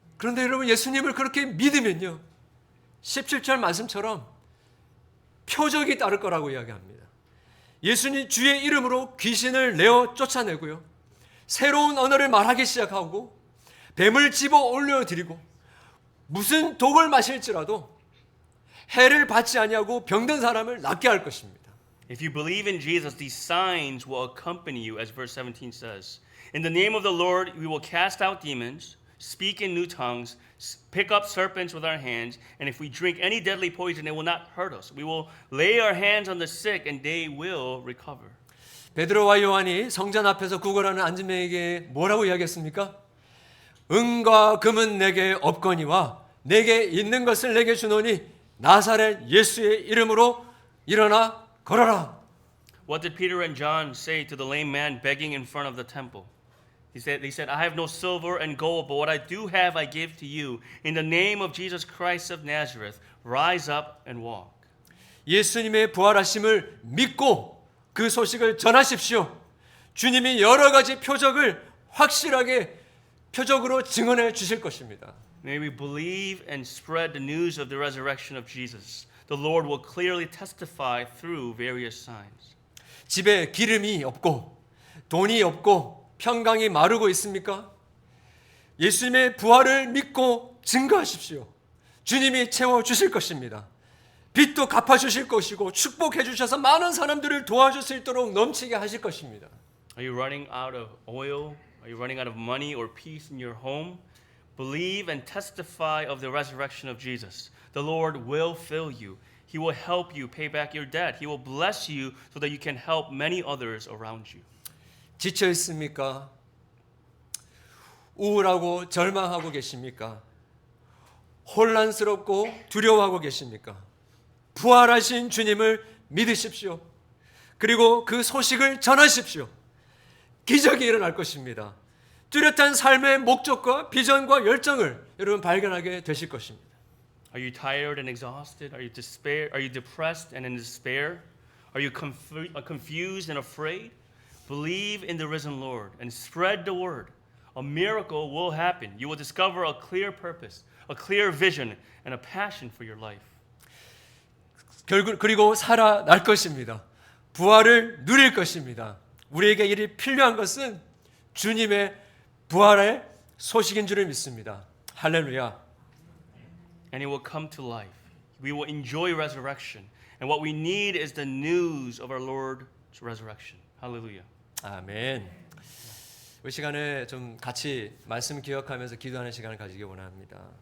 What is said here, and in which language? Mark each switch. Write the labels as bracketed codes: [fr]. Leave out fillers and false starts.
[ko] 그런데 여러분 예수님을 그렇게 믿으면요. 17절 말씀처럼 표적이 따를 거라고 이야기합니다. 예수님 주의 이름으로 귀신을 내어 쫓아내고요. 새로운 언어를 말하기 시작하고 뱀을 집어 올려드리고 무슨 독을 마실지라도 해를 받지 아니하고 병든 사람을 낫게 할 것입니다. [en] If you believe in Jesus, these signs will accompany you, as verse 17 says. In the name of the Lord, we will cast out demons, speak in new tongues, pick up serpents with our hands, and if we drink any deadly poison, it will not hurt us. We will lay our hands on the sick, and they will recover. [ko] 베드로와 요한이 성전 앞에서 구걸하는 안진뱅에게 뭐라고 이야기했습니까? 은과 금은 내게 없거니와 내게 있는 것을 내게 주노니 나사렛 예수의 이름으로 일어나 걸어라. [en] What did Peter and John say to the lame man begging in front of the temple? They said, I have no silver and gold, but what I do have I give to you. In the name of Jesus Christ of Nazareth, rise up and walk. [ko] 예수님의 부활하심을 믿고 그 소식을 전하십시오. 주님이 여러 가지 표적을 확실하게 표적으로 증언해 주실 것입니다. [en] May we believe and spread the news of the resurrection of Jesus. The Lord will clearly testify through various signs. [ko] 집에 기름이 없고 돈이 없고 평강이 마르고 있습니까? 예수님의 부활을 믿고 증거하십시오. 주님이 채워주실 것입니다. 빚도 갚아주실 것이고 축복해 주셔서 많은 사람들을 도와줄 수 있도록 넘치게 하실 것입니다. [en] Are you running out of oil? Are you running out of money or peace in your home? Believe and testify of the resurrection of Jesus. The Lord will fill you. He will help you pay back your debt. He will bless you so that you can help many others around you. [ko] 지쳐 있습니까? 우울하고 절망하고 계십니까? 혼란스럽고 두려워하고 계십니까? 부활하신 주님을 믿으십시오. 그리고 그 소식을 전하십시오. 기적이 일어날 것입니다. 뚜렷한 삶의 목적과 비전과 열정을 여러분 발견하게 되실 것입니다. [en] Are you tired and exhausted? Are you depressed and in despair? Are you confused and afraid? Believe in the risen Lord and spread the word. A miracle will happen. You will discover a clear purpose, a clear vision, and a passion for your life. [ko] 그리고 살아날 것입니다. 부활을 누릴 것입니다. 우리에게 일이 필요한 것은 주님의 부활의 소식인 줄을 믿습니다. 할렐루야. [en] And it will come to life. We will enjoy resurrection. And what we need is the news of our Lord's resurrection. Hallelujah. [ko] 아멘. 이 시간에 좀 같이 말씀 기억하면서 기도하는 시간을 가지기 원합니다.